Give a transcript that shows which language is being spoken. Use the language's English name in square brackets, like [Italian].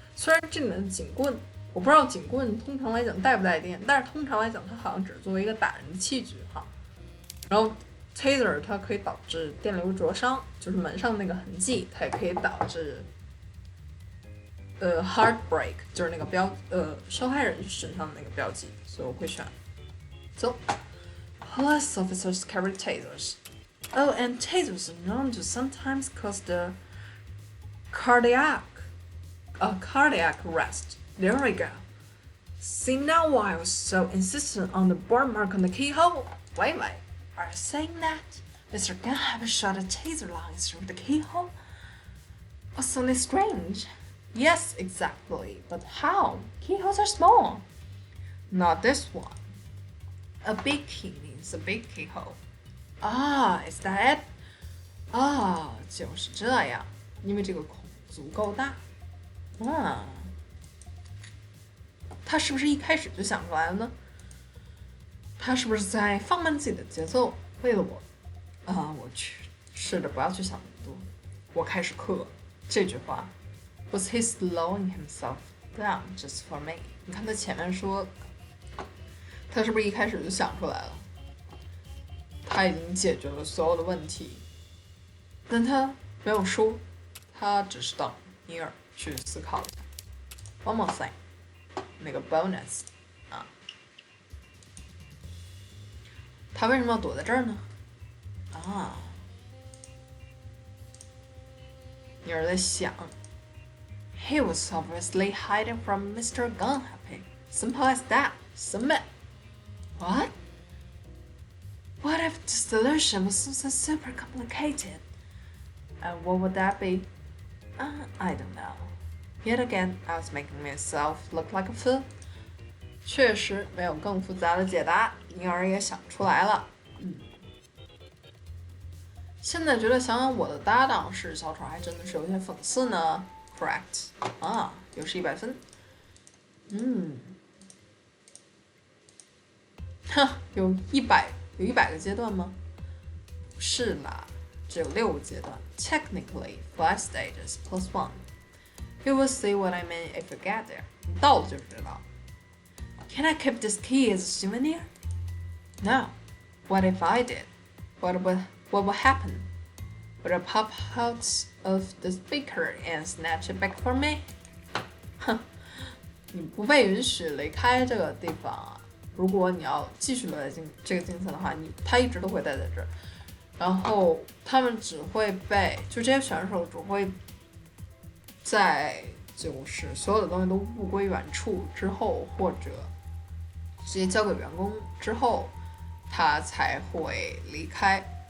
[Chinese] 虽然这里面的警棍，我不知道警棍通常来讲带不带电，但是通常来讲它好像只是作为一个打人的器具哈。然后 taser 它可以导致电流灼伤，就是门上那个痕迹，它也可以导致heartbreak， 就是那个受害人身上的那个标记，所以我会选。走。 [English] Police officers carry tasers. Oh, and tasers are known to sometimes cause the cardiac arrest. There we go. See now why I was so insistent on the burn mark on the keyhole? Wait, are you saying that Mr. Gunham shot a taser line through the keyhole? Awfully strange. Yes, exactly. But how? Keyholes are small. Not this one. A big key means a big keyhole. Ah, is that it? [Chinese] 啊，就是这样，因为这个孔足够大。他是不是一开始就想出来了呢？他是不是在放慢自己的节奏，为了我？我去试着不要去想那么多。我开始刻这句话。 [English] Was he slowing himself down just for me？ [Chinese] 你看他前面说，他是不是一开始就想出来了？他已经解决了所有的问题，但他没有说，他只是等尼尔去思考一下。 [English] One more thing， [Chinese] 那个 bonus 啊，他为什么要躲在这儿呢？尼尔在想。 [English] He was obviously hiding from Mr. Gunhappy. Simple as that. Submit. What? What if the solution was so super complicated? And what would that be? I don't know. Yet again, I was making myself look like a fool. [Chinese] 确实没有更复杂的解答，尼尔也想出来了。现在觉得想想我的搭档是小丑，还真的是有些讽刺呢。 Correct 又是100分。有100个阶段吗？不是啦，只有6个阶段。 [English] Technically, 5 stages plus 1. You will see what I mean if you get there. [Chinese] 你到了就知道。 [English] Can I keep this key as a souvenir? No. What if I did? What would happen? Would it pop out of the speaker and snatch it back for me? [Chinese] 你不被允许离开这个地方啊！如果你要继续留在这个竞赛的话，他一直都会待在这儿。然后他们只会就这些选手只会在就是所有的东西都物归原处之后，或者直接交给员工之后，他才会离开。